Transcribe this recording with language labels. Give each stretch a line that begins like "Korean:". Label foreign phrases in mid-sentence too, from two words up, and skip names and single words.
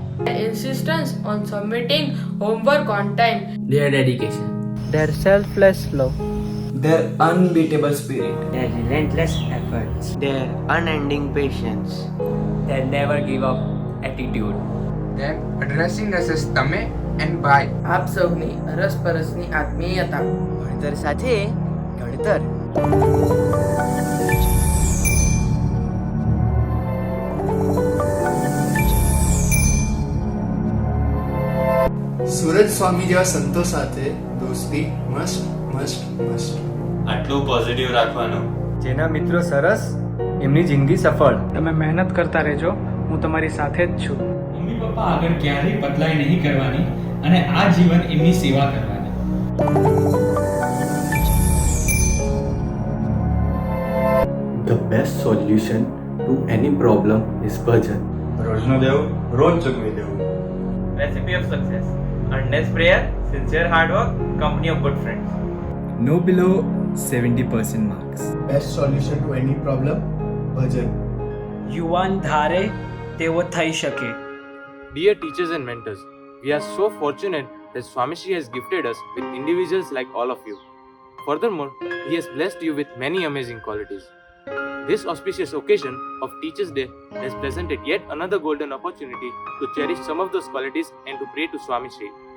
English: Their insistence on submitting homework on time. Their dedication. Their selfless love. Their unbeatable spirit. Their relentless efforts. Their unending patience. Their never give up attitude. Them addressing us as તમે and by.
Gujarati: આપ સૌની અરસપરસની આત્મીયતા. ભણતર સાથે ઘડતર. સુરજ સ્વામી જેવા સંતો સાથે દોસ્તી મસ્ત મસ્ત મસ્ત. આટલું પોઝિટિવ રાખવાનું. જેના મિત્રો સરસ એમની જિંદગી સફળ. તમે મહેનત કરતા રહેજો, હું તમારી સાથે જ છું. મમ્મી પપ્પા આગળ ક્યારેય પતલાઈ નહીં કરવાની અને આ જીવન એમની સેવા કરવાની.
English: The best solution to any problem is bhajan.
Gujarati: રોજનો દેવું રોજ ચૂકવી દેવું.
English: Recipe of success: earnest prayer, sincere hard work, company of good friends. No below 70% marks. Best solution to any problem, bhajan.
Gujarati: યુવાન ધારે તેવો થઈ શકે.
English: Dear teachers and mentors, we are so fortunate that Swamishri has gifted us with individuals like all of you. Furthermore, he has blessed you with many amazing qualities. This auspicious occasion of Teachers' Day has presented yet another golden opportunity to cherish some of those qualities and to pray to Swami Shri.